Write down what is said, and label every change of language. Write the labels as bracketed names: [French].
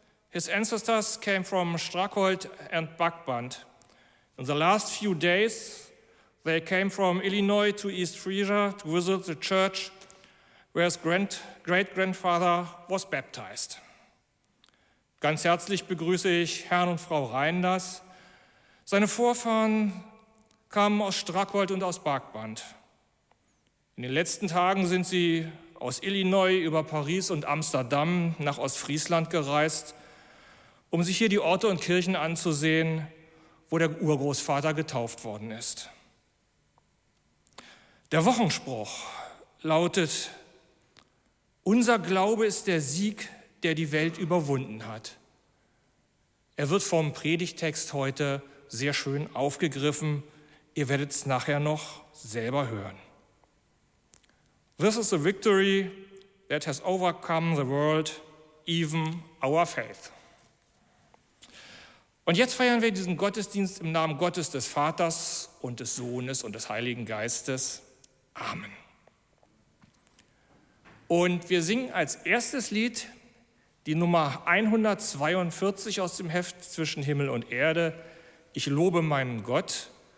[English] His ancestors came from Strakholt and Buckband. In the last few days, they came from Illinois to East Frisia to visit the church where his great-grandfather was baptized. [German] Ganz herzlich begrüße ich Herrn und Frau Reinders. Seine Vorfahren kamen aus Strakholt und aus Buckband. In den letzten Tagen sind sie aus Illinois über Paris und Amsterdam nach Ostfriesland gereist, um sich hier die Orte und Kirchen anzusehen, wo der Urgroßvater getauft worden ist. Der Wochenspruch lautet: Unser Glaube ist der Sieg, der die Welt überwunden hat. Er wird vom Predigttext heute sehr schön aufgegriffen. Ihr werdet es nachher noch selber hören. [English] This is a victory that has overcome the world, even our faith. [German] Und jetzt feiern wir diesen Gottesdienst im Namen Gottes des Vaters und des Sohnes und des Heiligen Geistes. Amen. Und wir singen als erstes Lied die Nummer 142 aus dem Heft Zwischen Himmel und Erde, Ich lobe meinen Gott.